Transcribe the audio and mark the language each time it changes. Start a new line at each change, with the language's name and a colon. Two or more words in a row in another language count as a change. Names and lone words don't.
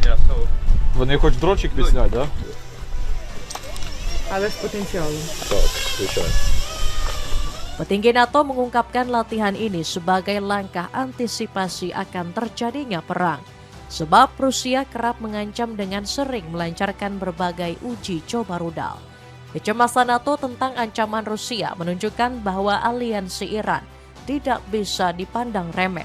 English: Yeah, so
Ukrainian: Вони хоч дротчик відснять, да? Але з потенціалом. Так, звичайно.
Indonesian: Petinggi NATO mengungkapkan latihan ini sebagai langkah antisipasi akan terjadinya perang. Sebab Rusia kerap mengancam dengan sering melancarkan berbagai uji coba rudal. Kecemasan NATO tentang ancaman Rusia menunjukkan bahwa aliansi Iran tidak bisa dipandang remeh.